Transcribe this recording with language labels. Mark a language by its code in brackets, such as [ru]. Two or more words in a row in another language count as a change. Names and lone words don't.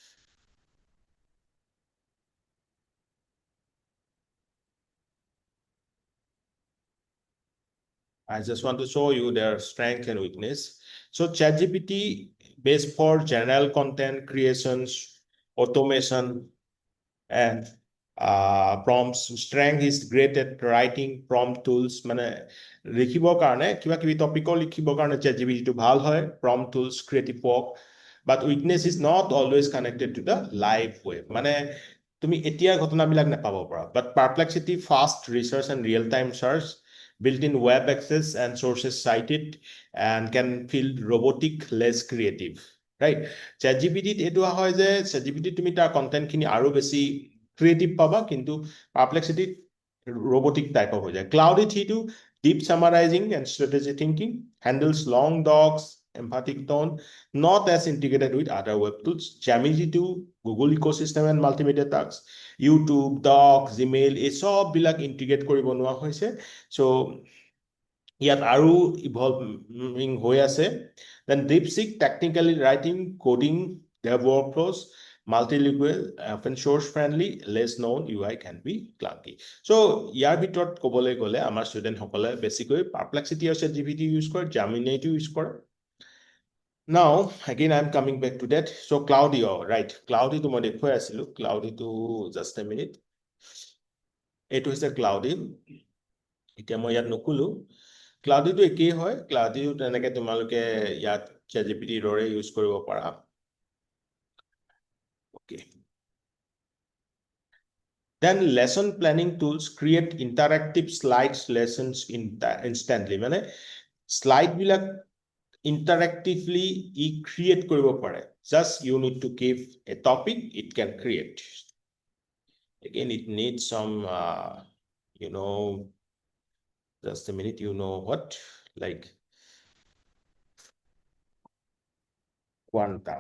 [en] I just want to show you their strength and weakness. So ChatGPT based for general content creations, automation, and prompts. Strength is great at writing prompt tools. [as] মানে লিখিবৰ কাৰণে কিবা কিবি টপিকৰ লিখিবৰ কাৰণে ChatGPT টো ভাল হয়, [en] prompt tools, creative work. But weakness is not always connected to the live web. [as] মানে তুমি এতিয়া ঘটনাবিলাক নাপাব পাৰা. [en] But perplexity, fast research and real-time search, built-in web access and sources cited, and can feel robotic, less creative. [as] Right? ChatGPT এইটো হয় যে ChatGPT তুমি তাৰ কন্টেন্ট খিনি আৰু বেছি ক্ৰিয়েটিভ পাবা, কিন্তু পাৰপ্লেক্সিটি [en] robotic type of [as] হৈ যায়. [en] Cloudy T2, deep summarizing and strategy thinking, handles long docs, emphatic tone, not as integrated with other web tools. Gemini 2, Google ecosystem and multimedia tasks, YouTube, Docs, Gmail, [as] এই সব বিলাক ইন্টিগ্ৰেট কৰি বনোৱা হৈছে. So ইয়াত আৰু ইভলভিং হৈ আছে. [en] Then DeepSeek, technically writing, coding, their workflows, multilingual, open source friendly, less known, UI can be clunky. [as] So ইয়াৰ ভিতৰত ক'বলৈ গ'লে আমাৰ ষ্টুডেণ্ট সকলে বেছিকৈ পাৰপ্লেক্সিটি আৰু ChatGPT ইউজ কৰে, Gemini টো ইউজ কৰে. [en] Now again I'm coming back to that. [as] So Cloudy, right, Cloudy to মই দেখুৱাই আছিলো, [en] Cloudy to just a minute. [as] এইটো হৈছে Cloudy. এতিয়া মই ইয়াত নকলো, ক্লাউডিটো একেই হয়, ক্লাউডিও তেনেকে তোমালোকে ইয়াত ChatGPT দৰে ইউজ কৰিব পাৰা. [en] Okay. Then lesson planning tools create interactive slides lessons instantly. [as] মানে slide বিলাক [en] interactively create [as] কৰিব পাৰে. [en] Just you need to give a topic, it can create. Again, it needs some, just a minute, what? Like quantum.